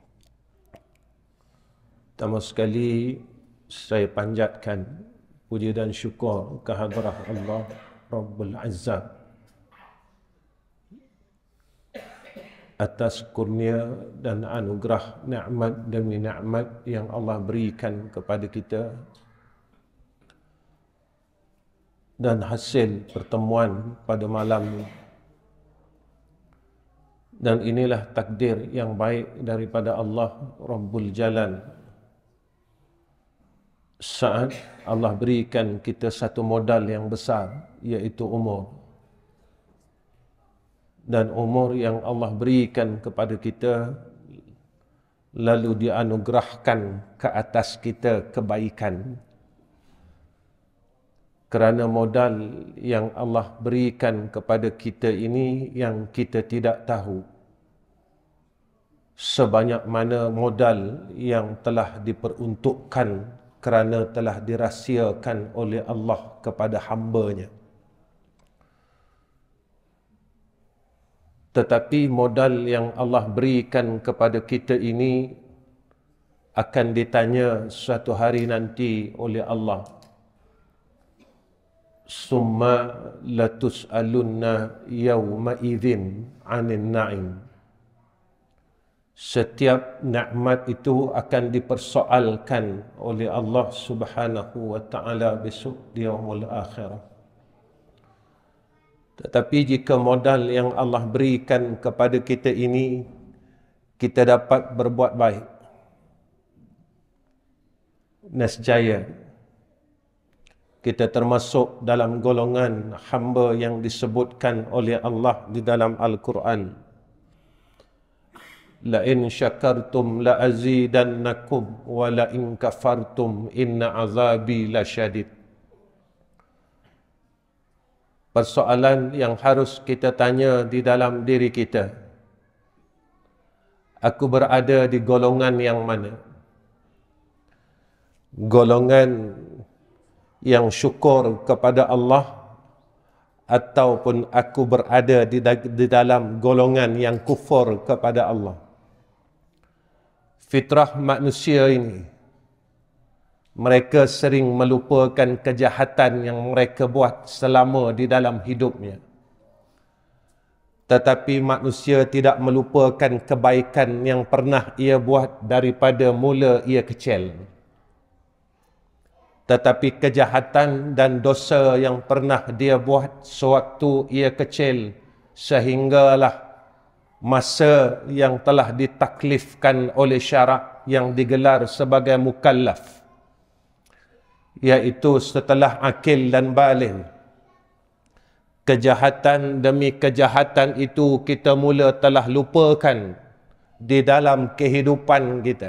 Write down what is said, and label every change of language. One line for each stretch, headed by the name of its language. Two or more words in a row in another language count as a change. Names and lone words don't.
Malay: Pertama sekali saya panjatkan puji dan syukur kehadrat Allah
Arabic: رب العزة
Malay: atas kurnia dan anugerah nikmat demi nikmat yang Allah berikan kepada kita, dan hasil pertemuan pada malam ini. Dan inilah takdir yang baik daripada Allah
Arabic: رب الجلال.
Malay: Saat Allah berikan kita satu modal yang besar, iaitu umur. Dan umur yang Allah berikan kepada kita lalu dianugerahkan ke atas kita kebaikan. Kerana modal yang Allah berikan kepada kita ini yang kita tidak tahu sebanyak mana modal yang telah diperuntukkan kerana telah dirahsiakan oleh Allah kepada hamba-Nya. Tetapi modal yang Allah berikan kepada kita ini akan ditanya suatu hari nanti oleh Allah.
Arabic: ثم لتسألن يومئذ عن النعيم.
Malay: Setiap nikmat itu akan dipersoalkan oleh Allah
Arabic: سبحانه وتعالى
Malay: besok di
Arabic: يوم الآخرة.
Malay: Tetapi jika modal yang Allah berikan kepada kita ini kita dapat berbuat baik, nescaya kita termasuk dalam golongan hamba yang disebutkan oleh Allah di dalam Al-Quran.
Arabic: لئن شكرتم لأزيدنكم ولئن كفرتم إن عذابي لشديد.
Malay: Persoalan yang harus kita tanya di dalam diri kita, aku berada di golongan yang mana? Golongan yang syukur kepada Allah, ataupun aku berada di dalam golongan yang kufur kepada Allah? Fitrah manusia ini, mereka sering melupakan kejahatan yang mereka buat selama di dalam hidupnya. Tetapi manusia tidak melupakan kebaikan yang pernah ia buat daripada mula ia kecil. Tetapi kejahatan dan dosa yang pernah dia buat sewaktu ia kecil, sehinggalah masa yang telah ditaklifkan oleh syarak yang digelar sebagai mukallaf, iaitu setelah akil dan baligh, kejahatan demi kejahatan itu kita mula telah lupakan di dalam kehidupan kita.